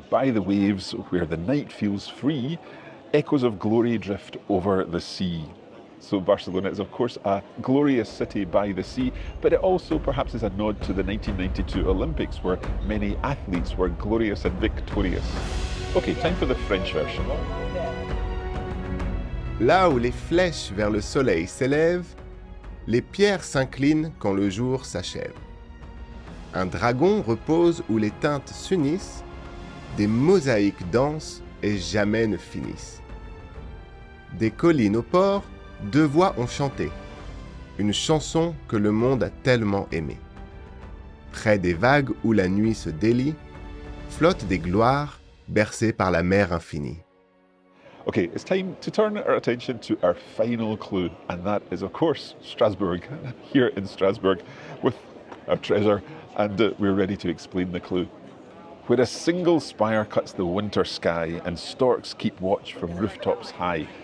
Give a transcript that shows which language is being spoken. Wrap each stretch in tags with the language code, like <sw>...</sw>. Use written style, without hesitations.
<en>By the waves where the night feels free, echoes of glory drift over the sea. So Barcelona is of course a glorious city by the sea, but it also perhaps is a nod to the 1992 Olympics where many athletes were glorious and victorious. Okay, time for the French version.</en> <fr>Là où les flèches vers le soleil s'élèvent, les pierres s'inclinent quand le jour s'achève. Un dragon repose où les teintes s'unissent, des mosaïques dansent et jamais ne finissent. Des collines au port, deux voix ont chanté, une chanson que le monde a tellement aimée. Près des vagues où la nuit se délie, flottent des gloires bercées par la mer infinie.</fr> <en>Okay, it's time to turn our attention to our final clue, and that is, of course, Strasbourg. Here in Strasbourg with our treasure, and we're ready to explain the clue. Where a single spire cuts the winter sky, and storks keep watch from rooftops high.</en>